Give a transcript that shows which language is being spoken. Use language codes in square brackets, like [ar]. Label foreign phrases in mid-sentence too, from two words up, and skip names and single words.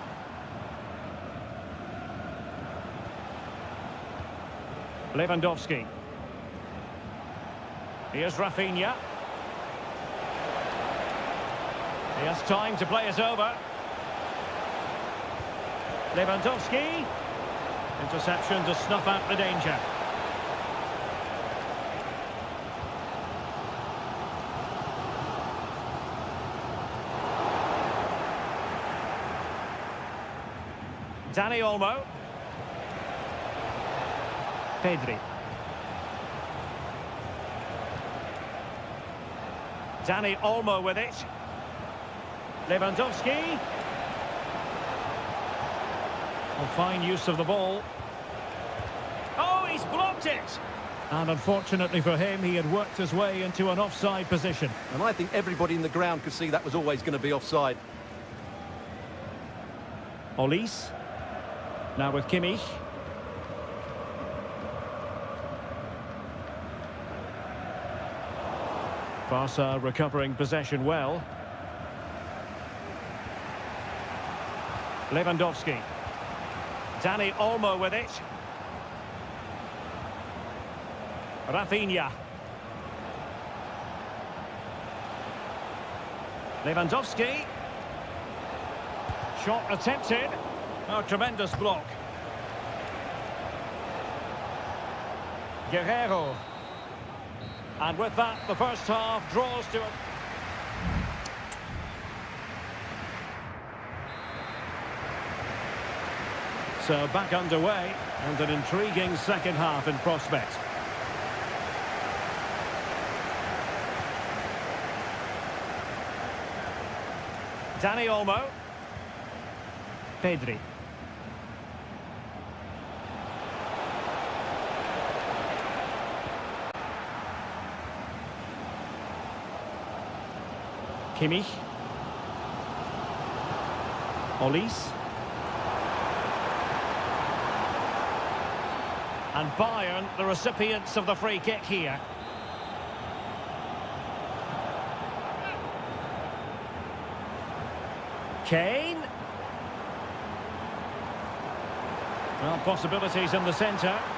[en] Lewandowski. Here's Rafinha. He has time to play it over. Lewandowski. Interception to snuff out the danger. Dani Olmo. Pedri. Dani Olmo with it. Lewandowski. Well, fine use of the ball. Oh, he's blocked it! And unfortunately for him, he had worked his way into an offside position. And I think everybody in the ground could see that was always going to be offside. Olise. Now with Kimmich. Barca recovering possession well. Lewandowski. Dani Olmo with it. Rafinha. Lewandowski. Shot attempted. Oh, tremendous block. Guerrero. And with that, the first half draws to it. So back underway, and an intriguing second half in prospect. Dani Olmo. Pedri. Kimmich. Olise. And Bayern, the recipients of the free kick here. Kane. Well, possibilities in the centre.